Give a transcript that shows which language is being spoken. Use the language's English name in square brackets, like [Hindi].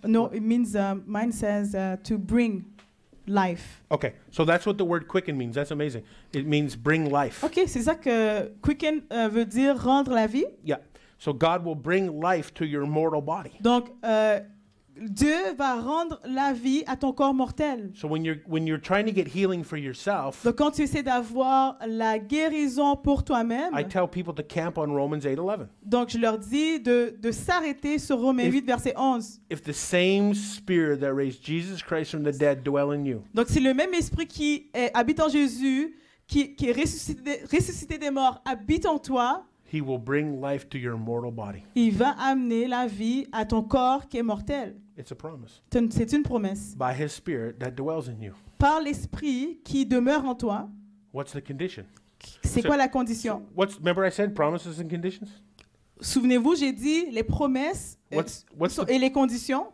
[English] No, it means, mine says to bring life. Okay, so that's what the word quicken means. That's amazing. It means bring life. [French] Ok, c'est ça que quicken veut dire rendre la vie. Yeah. [English] So God will bring life to your mortal body. [French] Donc, Dieu va rendre la vie à ton corps mortel. [English] So when you're trying to get healing for yourself, [French] Donc, quand tu essaies d'avoir la guérison pour toi-même, [English] I tell people to camp on Romans 8:11. [French] donc je leur dis de s'arrêter sur Romains 8, verset 11. [English] If the same spirit that raised Jesus Christ from the dead dwell in you, [French] Donc, si le même esprit qui habite en Jésus, qui est ressuscité des morts, habite en toi, [English] he will bring life to your mortal body. [French] il va amener la vie à ton corps qui est mortel. [English] It's a promise. [French] C'est une promesse. [English] By his spirit that dwells in you. [French] Par l'esprit qui demeure en toi, [English] What's the condition? [French] c'est [English] So- [French] quoi la condition? [English] Remember I said promises and conditions? [French] Souvenez-vous, j'ai dit les promesses et les conditions.